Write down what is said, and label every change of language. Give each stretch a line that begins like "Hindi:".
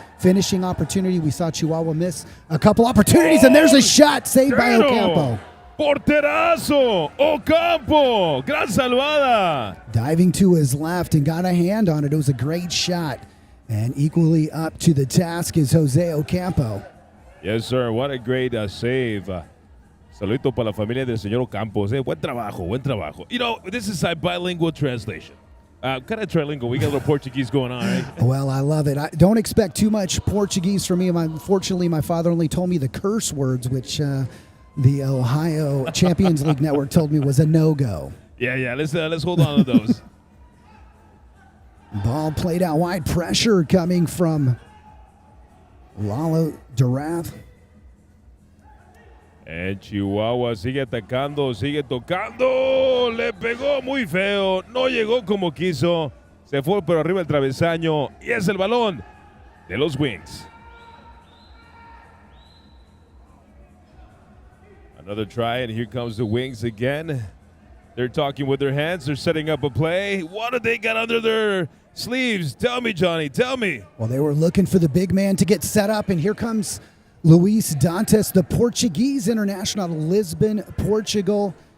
English: Finishing opportunity. We saw Chihuahua miss a couple opportunities, and there's a shot saved by Ocampo.
Spanish: Porterazo, Ocampo, gran salvada.
English: Diving to his left and got a hand on it. It was a great shot. And equally up to the task is Jose Ocampo. Yes, sir. What a great save.
Spanish: Saludito para la familia del señor Ocampos. Buen trabajo, buen trabajo.
English: This is a bilingual translation. Kind of trilingual. We got a little Portuguese going on, right? Well, I love it. I don't expect too much Portuguese from me. Unfortunately, my father only told me the curse words, which the Ohio Champions League Network told me was a no-go. Yeah. Let's hold on to those. Ball played out wide. Pressure coming from Lalo Durath.
Spanish: And Chihuahua sigue atacando, sigue tocando. Le pegó muy feo. No llegó como quiso. Se fue por arriba el travesaño. Y es el balón de los Wings.
English: Another try, and here comes the Wings again. They're talking with their hands. They're setting up a play. What do they got under their sleeves. Tell me, Johnny, tell me. Well, they were looking for the big man to get set up, and here comes Luis Dantes, the Portuguese international out of Lisbon, Portugal.